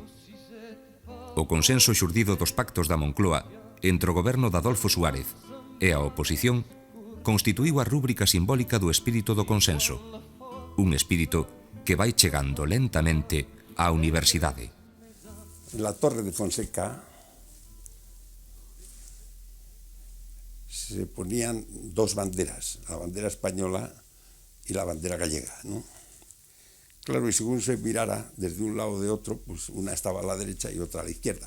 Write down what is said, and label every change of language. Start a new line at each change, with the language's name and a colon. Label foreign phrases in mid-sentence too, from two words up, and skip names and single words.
Galician: O consenso xurdido dos pactos da Moncloa entre o goberno de Adolfo Suárez e a oposición constituíu a rúbrica simbólica do espírito do consenso, un espírito que vai chegando lentamente á universidade.
Spanish: La Torre de Fonseca se ponían dos banderas, la bandera española y la bandera gallega, ¿no? Claro, y según se mirara desde un lado o de otro, pues una estaba a la derecha y otra a la izquierda.